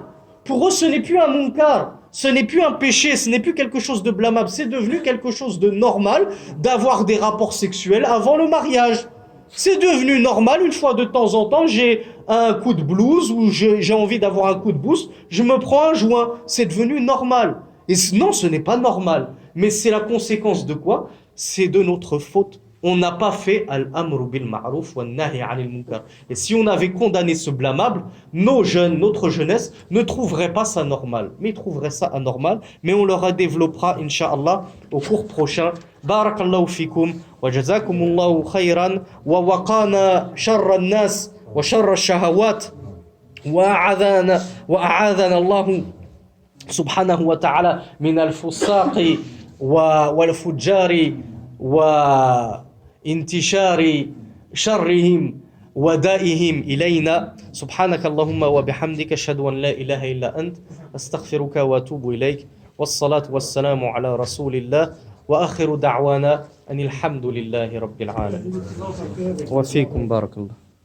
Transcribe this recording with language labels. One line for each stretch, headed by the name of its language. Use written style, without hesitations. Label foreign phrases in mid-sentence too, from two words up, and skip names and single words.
French: Pour eux ce n'est plus un munkar. Ce n'est plus un péché, ce n'est plus quelque chose de blâmable, c'est devenu quelque chose de normal d'avoir des rapports sexuels avant le mariage. C'est devenu normal, une fois de temps en temps, j'ai un coup de blues ou j'ai envie d'avoir un coup de boost, je me prends un joint, c'est devenu normal. Et non, ce n'est pas normal, mais c'est la conséquence de quoi? C'est de notre faute. On n'a pas fait
Arabic: الأمر بالمعروف والنهي عن المنكر.
French: Et si on avait condamné ce blâmable, nos jeunes, notre jeunesse ne trouverait pas ça normal, mais ils trouveraient ça anormal, mais on leur développera
Arabic: إن شاء الله
French: au cours prochain.
Arabic: بارك الله فيكم وجزاكم الله خيرا ووقانا شر الناس وشر الشهوات و أعاذنا الله سبحانه وتعالى من الفساق والفجار و انتشار شرهم ودائهم إلينا سبحانك اللهم وبحمدك أشهد أن لا إله إلا أنت أستغفرك وأتوب إليك والصلاة والسلام على رسول الله وآخر دعوانا أن الحمد لله رب العالمين وفيكم بارك الله